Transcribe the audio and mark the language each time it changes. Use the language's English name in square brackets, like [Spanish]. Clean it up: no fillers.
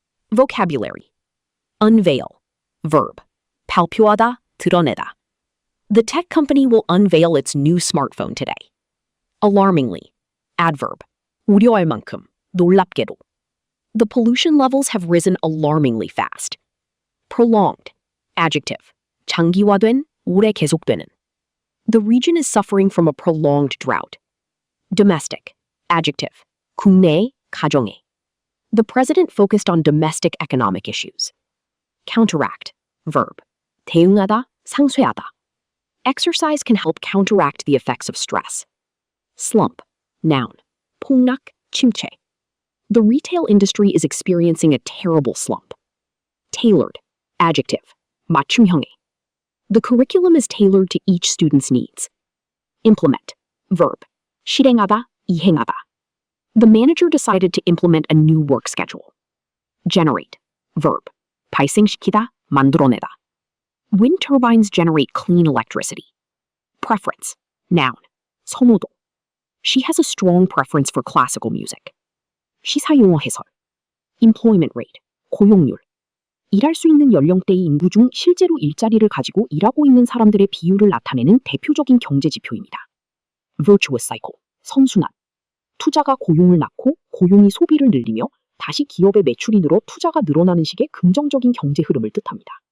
[English] Vocabulary. Unveil. Verb. [Korean] 발표하다, 드러내다. [English] The tech company will unveil its new smartphone today. Alarmingly. Adverb. [Korean] 우려할 만큼, 놀랍게도. [English] The pollution levels have risen alarmingly fast. Prolonged. Adjective. [Korean] 장기화된, 오래 계속되는. [English] The region is suffering from a prolonged drought. Domestic. Adjective. [Korean] 국내의, 가정의. [English] The president focused on domestic economic issues. Counteract, verb. [Korean] 대응하다, 상쇄하다. [English] Exercise can help counteract the effects of stress. Slump, noun. [Korean] 폭락, 침체. [English] The retail industry is experiencing a terrible slump. Tailored, adjective. [Korean] 맞춤형의. [English] The curriculum is tailored to each student's needs. Implement, verb. [Korean] 실행하다, 이행하다. [English] The manager decided to implement a new work schedule. Generate, verb. [Korean] 발생시키다, 만들어내다. [English] Wind turbines generate clean electricity. Preference, noun. [Korean] 선호도. [English] She has a strong preference for classical music. [Korean] 시사용어 해설. [English] Employment rate, [Korean] 고용률. 일할 수 있는 연령대의 인구 중 실제로 일자리를 가지고 일하고 있는 사람들의 비율을 나타내는 대표적인 경제 지표입니다. [English] Virtuous cycle, [Korean] 선순환. 투자가 고용을 낳고 고용이 소비를 늘리며 다시 기업의 매출이 늘어 투자가 늘어나는 식의 긍정적인 경제 흐름을 뜻합니다.